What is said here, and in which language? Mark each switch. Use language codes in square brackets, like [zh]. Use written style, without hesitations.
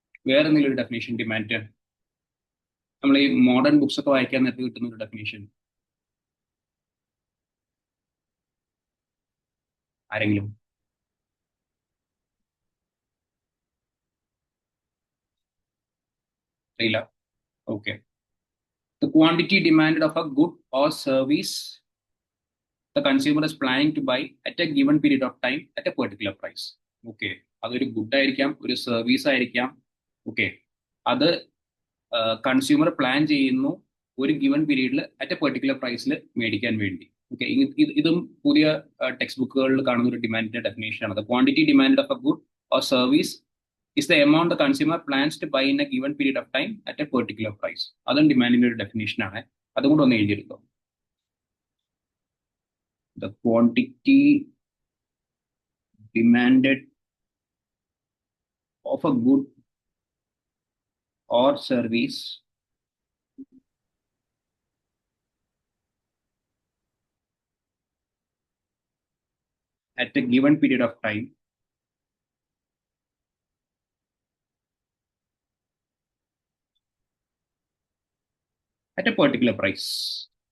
[ml] വേറെ എന്തെങ്കിലും ഒരു ഡെഫിനേഷൻ ഡിമാൻഡ്? നമ്മൾ ഈ മോഡേൺ ബുക്സ് ഒക്കെ വായിക്കാൻ നേരത്തെ കിട്ടുന്ന ഒരു ഡെഫിനേഷൻ ആരെങ്കിലും അറിയില്ല? [en] Okay, the quantity demanded of a good or service the consumer is planning to buy at a given period of time at a particular price. [ml] Okay, അതൊരു ഗുഡ് ആയിരിക്കാം, ഒരു സർവീസ് ആയിരിക്കാം. ഓക്കെ, അത് കൺസ്യൂമർ പ്ലാൻ ചെയ്യുന്നു ഒരു given പീരീഡിൽ at A particular പ്രൈസിൽ മേടിക്കാൻ വേണ്ടി. ഓക്കെ, ഇതും പുതിയ ടെക്സ്റ്റ് ബുക്കുകളിൽ കാണുന്ന ഒരു ഡിമാൻഡിന്റെ ഡെഫിനേഷൻ ആണ്. [en] The quantity demand of a good or service is the amount the consumer plans to buy in a given period of time at a particular price. [ml] അതും ഡിമാൻഡിന്റെ ഒരു ഡെഫിനേഷൻ ആണ്. അതും കൂടെ ഒന്ന് എഴുതിയെടുത്തോ. [en] The quantity demanded of a good or service at a given period of time at a particular price.